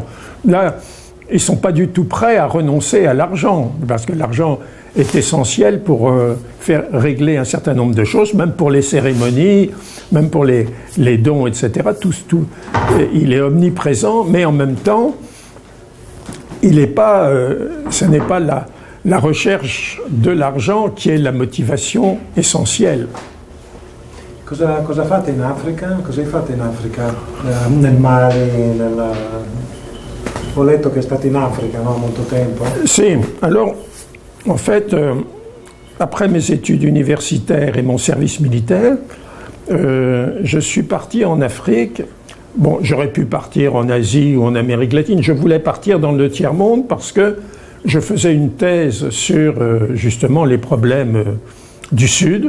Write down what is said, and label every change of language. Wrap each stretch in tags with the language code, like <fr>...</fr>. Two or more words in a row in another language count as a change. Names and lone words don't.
<fr>Là, ils ne sont pas du tout prêts à renoncer à l'argent, parce que l'argent est essentiel pour faire régler un certain nombre de choses, même pour les cérémonies, même pour les dons, etc. Tout, il est omniprésent, mais en même temps, ce n'est pas la recherche de l'argent qui est la motivation essentielle.</fr> <it>Cosa fate in Africa? Cosa hai fatto in Africa? Nel Mali, Ho letto che è stato in Africa, no? Molto tempo. Si,</it> <fr>alors, en fait, après mes études universitaires et mon service militaire, je suis parti en Afrique. Bon, j'aurais pu partir en Asie ou en Amérique latine. Je voulais partir dans le tiers-monde parce que je faisais une thèse sur, justement, les problèmes du Sud.</fr>